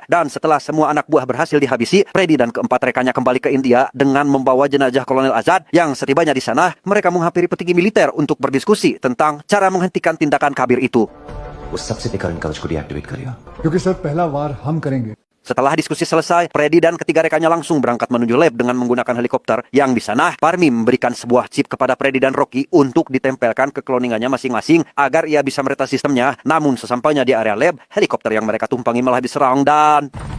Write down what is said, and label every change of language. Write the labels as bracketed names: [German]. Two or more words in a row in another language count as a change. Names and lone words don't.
[Indonesian] Dan setelah semua anak buah berhasil dihabisi, Freddy dan keempat rekannya kembali ke India dengan membawa jenazah Kolonel Azad. Yang setibanya di sana, mereka menghampiri petinggi militer untuk berdiskusi tentang cara menghentikan tindakan Kabir itu. [Hindi] उस सबसे विकर्ण कवच को डीएक्टिवेट करिए। क्योंकि सर पहला वार हम करेंगे। [Indonesian] Setelah diskusi selesai, Freddy dan ketiga rekannya langsung berangkat menuju lab dengan menggunakan helikopter. Yang di sana, Parmi memberikan sebuah chip kepada Freddy dan Rocky untuk ditempelkan ke kloningannya masing-masing agar ia bisa meretas sistemnya. Namun sesampainya di area lab, helikopter yang mereka tumpangi malah diserang dan...